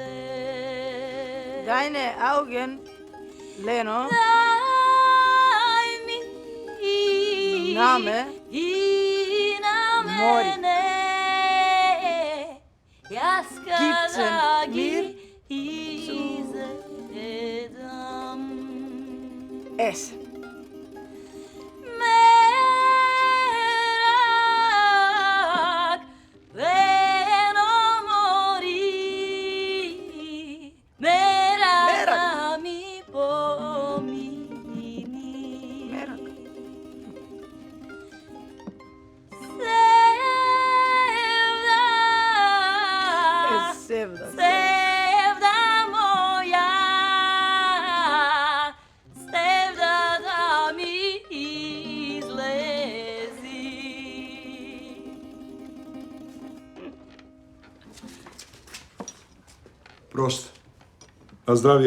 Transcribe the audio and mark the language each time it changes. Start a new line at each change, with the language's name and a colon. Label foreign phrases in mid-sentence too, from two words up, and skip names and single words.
German: Deine Augen, Leno,
Macedonian: Дай ми
German: Name,
Macedonian: и на Mori. мене, јас
German: Gibt's
Macedonian: када
German: ein
Macedonian: ги
German: Mir
Macedonian: изедам.
German: es.
Macedonian: Мерак, лено мори, мерак да ми помини. Мерак. Севда, Sevda. севда моја, севда да ми излези.
German: Prost.
Macedonian: Na zdravje.